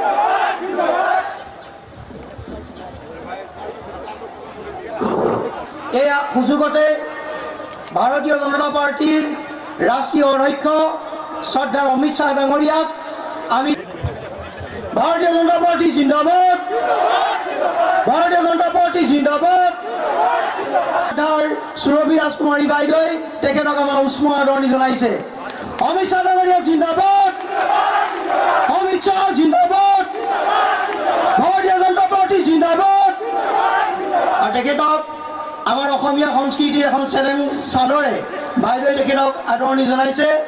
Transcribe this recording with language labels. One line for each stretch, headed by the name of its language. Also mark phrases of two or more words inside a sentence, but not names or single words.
Assamese: এই সুযোগতে ভারতীয় জনতা পার্টির রাষ্ট্রীয় অধ্যক্ষ শ্রদ্ধা অমিত শাহ ডাঙরিয়াক আমি ভারতীয় জনতা পার্টি জিন্দাবাদ ভারতীয় জনতা পার্টি জিন্দাবাদ সুৰভি ৰাজকুমাৰী বাইদেৱে তেখেতক আমাৰ উষ্ম আদৰণি জনাইছে। অমিত শাহ ডাঙৰীয়া জিন্দাবাদ, অমিত শাহ জিন্দাবাদ, ভাৰতীয় জনতা পাৰ্টি জিন্দাবাদ। আৰু তেখেতক আমাৰ অসমীয়া সংস্কৃতিৰ এখন চেলেঞ্জ চাদৰে বাইদেৱে তেখেতক আদৰণি জনাইছে।